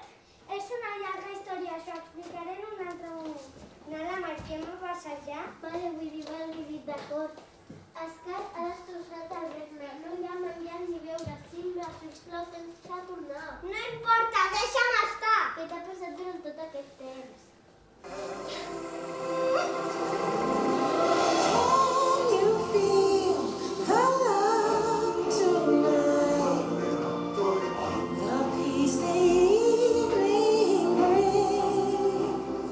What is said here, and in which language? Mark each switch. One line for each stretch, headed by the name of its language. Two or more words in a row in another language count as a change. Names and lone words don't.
Catalan: És una llarga història, us ho explicaré en un altre moment. Nala, marquem-ho passejar? Vale, vull dir, d'acord. Escar ha destrossat el regne. No hi ha menjar ni beure. Simba, sisplau, tens que tornar. No importa, deixa'm estar! Què t'ha passat durant tot aquest temps?
English: Can you feel the love tonight? The peace the evening brings.